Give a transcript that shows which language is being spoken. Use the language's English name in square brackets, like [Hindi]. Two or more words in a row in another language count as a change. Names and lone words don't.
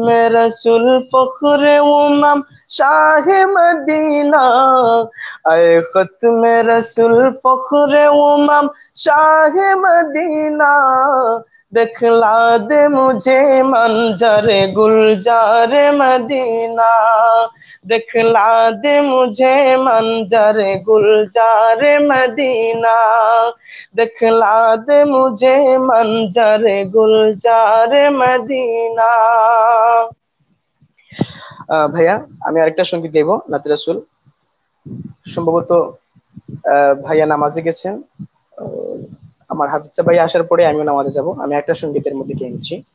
[Urdu] رسول فخر امم شاہ مدینہ اے ختم رسول فخر امم شاہ مدینہ دکھلا دے مجھے منظر گلزار مدینہ دکھلا دے مجھے منظر گلزار مدینہ دکھلا دے مجھے منظر گلزار مدینہ [Bangla] ভাইয়া আমি আরেকটা সঙ্গীত গাইবো নাত রাসূল সম্ভবত ভাইয়া নামাজে গেছেন আমার হাফিজা ভাই আসার পরে আমিও নামাজে যাব আমি একটা সঙ্গীতের মধ্যে গেয়ে নিচ্ছি